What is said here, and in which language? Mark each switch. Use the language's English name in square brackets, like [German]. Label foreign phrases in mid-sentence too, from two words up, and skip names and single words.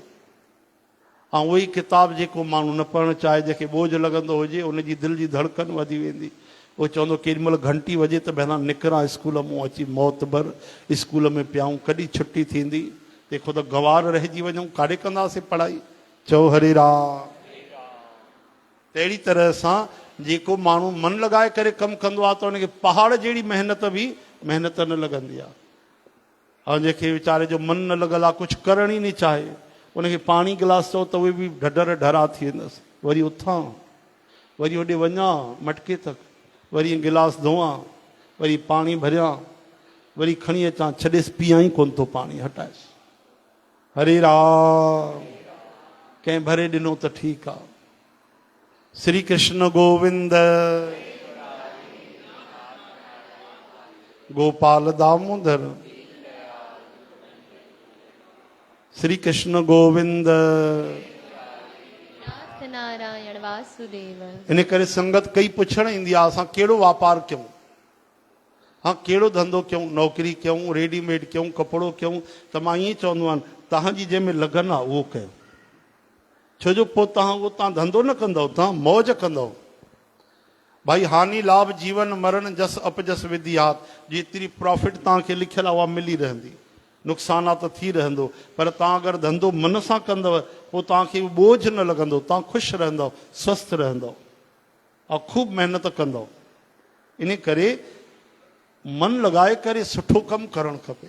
[Sindhi] ऐं उहो ई किताब जेको माण्हू न पढ़णु चाहे, जंहिंखे बोझ लॻंदो हुजे, उनजी दिलि जी धड़कन वधी वेंदी। उहो चवंदो केॾी महिल घंटी वॼे त भला निकिरां स्कूल मां अची, मौत भर स्कूल में पियाऊं, कॾहिं छुटी थींदी? तंहिंखां त गवार रहिजी वञूं, काॾे कंदासीं पढ़ाई? चओ हरे राम। तहिड़ी तरह सां जेको माण्हू मन लॻाए करे कमु कंदो आहे त उनखे पहाड़ जहिड़ी महिनत बि महिनत न लॻंदी आहे। ऐं जंहिंखे वीचारे जो मन न लॻल आहे, कुझु करण ई न चाहे, उनखे पाणी गिलास चओ त उहे बि ढढर ढरा थी वेंदसि। वरी उथां, वरी होॾे वञा मटके तक, वरी गिलास धोआं, वरी पाणी भरियां, वरी खणी अचां, छॾेसि पीआं ई कोन थो पाणी, हटाएसि। हरे राम। कंहिं भरे ॾिनो त ठीकु आहे। श्री कृष्ण गोविंद, गोपाल दामोदर, श्री कृष्ण गोविंद, नारायण वासुदेव। इन करे संगत कई पुछण ईंदी आहे असां कहिड़ो वापार कयूं, हा, कहिड़ो धंधो कयूं, नौकिरी कयूं, रेडीमेड कयूं, कपिड़ो कयूं? त मां ईअं चवंदो आहियां, तव्हांजी जंहिंमें लगन आहे उहो कयो। छो जो पोइ तव्हां धंधो न कंदव, तव्हां मौज कंदव। [Awadhi] भाई हानि लाभ जीवन मरण जस अपजस विधियात, [Sindhi] जेतिरी प्रॉफिट तव्हांखे लिखियलु आहे उहा मिली रहंदी, नुक़सानात थी रहंदो, पर तव्हां अगरि धंधो मन सां कंदव पोइ तव्हांखे बोझ न लॻंदो, तव्हां ख़ुशि रहंदव, स्वस्थ रहंदव ऐं ख़ूब महिनत कंदव। इन करे मन लॻाए करे सुठो कमु करणु खपे।